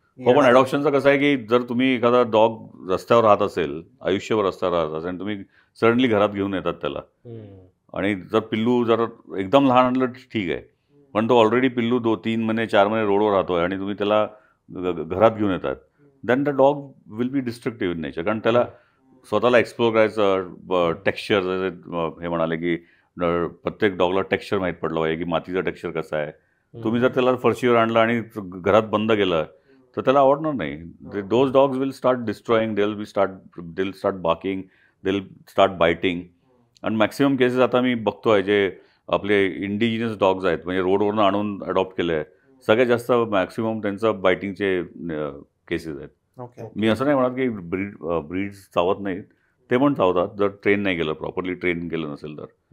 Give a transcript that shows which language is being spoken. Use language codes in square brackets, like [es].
[mr] हो, पण अडॉप्शनचं कसं आहे की जर तुम्ही एखादा डॉग रस्त्यावर राहत असेल, आयुष्यभर रस्त्यावर राहत असेल आणि तुम्ही सडनली घरात घेऊन येतात त्याला, आणि जर पिल्लू जर एकदम लहान आणलं ठीक आहे, पण तो ऑलरेडी पिल्लू 2-3 महिने 4 महिने रोडवर राहतोय आणि तुम्ही त्याला घरात घेऊन येतात, [en] Then the dog will be destructive in nature. [mr] कारण त्याला स्वतःला एक्सप्लोर करायचं, टेक्स्चर, हे म्हणाले की प्रत्येक डॉगला टेक्स्चर माहीत पडलं पाहिजे की मातीचा टेक्स्चर कसा आहे. तुम्ही जर त्याला फरशीवर आणलं आणि घरात बंद केलं तर त्याला आवडणार नाही. [en] Those dogs will start destroying, they will start barking, they will start biting. [mr] आणि मॅक्सिमम केसेस आता मी बघतोय जे आपले इंडिजिनस डॉग्स आहेत, म्हणजे रोडवरून आणून अडॉप्ट केले आहे, सगळ्यात जास्त मॅक्सिमम त्यांचं बायटिंगचे केसेस आहेत. मी असं नाही म्हणत की ब्रीड्स चावत नाहीत, ते पण चावतात जर ट्रेन नाही केलं, प्रॉपरली ट्रेन केलं नसेल तर.